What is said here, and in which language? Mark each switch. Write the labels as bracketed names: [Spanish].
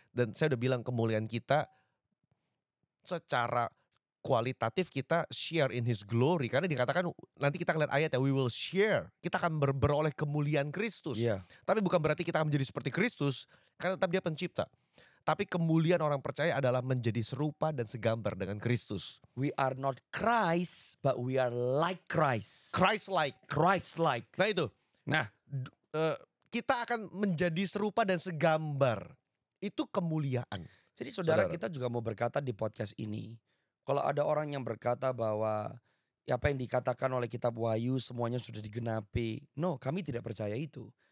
[Indonesian] Dan saya udah bilang kemuliaan kita secara kualitatif kita [English] share in His glory. [Indonesian] Karena dikatakan nanti kita ngeliat ayat ya, [English] we will share. [Indonesian] Kita akan beroleh kemuliaan Kristus. Yeah. Tapi bukan berarti kita akan menjadi seperti Kristus, karena tetap Dia pencipta. Tapi kemuliaan orang percaya adalah menjadi serupa dan segambar dengan Kristus. [English] We are not Christ, but we are like Christ. Christ-like. Christ-like. [Indonesian] Nah itu. Nah, kita akan menjadi serupa dan segambar. Itu kemuliaan. jadi saudara, kita juga mau berkata di podcast ini. Kalau ada orang yang berkata bahwa apa yang dikatakan oleh kitab Wahyu semuanya sudah digenapi. No, kami tidak percaya itu.